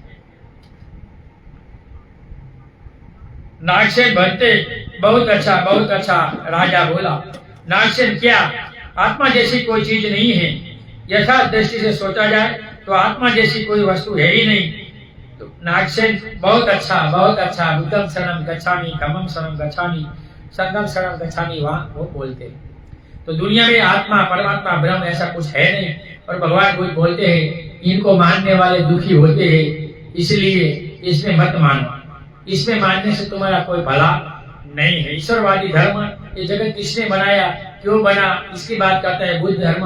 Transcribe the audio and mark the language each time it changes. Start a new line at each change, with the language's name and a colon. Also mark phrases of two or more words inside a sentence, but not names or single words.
Hindi: नागसेन भंते, बहुत अच्छा बहुत अच्छा। राजा बोला, नागसेन, क्या आत्मा जैसी कोई चीज नहीं है? यथार्थ दृष्टि से सोचा जाए तो आत्मा जैसी कोई वस्तु है ही नहीं। तो नागसेन, बहुत अच्छा बहुत अच्छा।
Pali: बुद्धम शरणम गच्छामि, धम्मम शरणम गच्छामि, संघम शरणम गच्छामि,
Hindi: वहां वो बोलते। तो दुनिया में आत्मा, परमात्मा, ब्रह्म ऐसा कुछ है नहीं। और भगवान कुछ बोलते हैं, इनको मानने वाले दुखी होते हैं, इसलिए इसमें मत मानो। इसमें मानने से तुम्हारा कोई भला नहीं है। ईश्वरवादी धर्म, ये जगत किसने बनाया, क्यों बना, इसकी बात करता है बुद्ध धर्म।